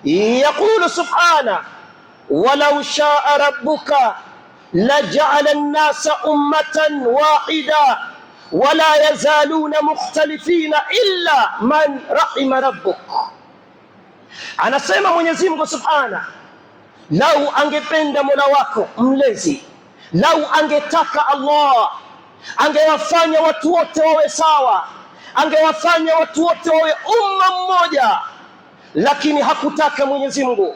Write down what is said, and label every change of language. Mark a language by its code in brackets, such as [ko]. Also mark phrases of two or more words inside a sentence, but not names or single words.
[ar] يقول سبحانه: ولو شاء ربك لجعل الناس أمة واحدة ولا يزالون مختلفين إلا من رحم ربك. [sw] Anasema Mwenyezi Mungu Subhana, lau angependa Mola wako mlezi, lau angetaka Allah, angewafanya watu wote wawe sawa, angewafanya watu wote wawe umma mmoja, lakini hakutaka Mwenyezi Mungu.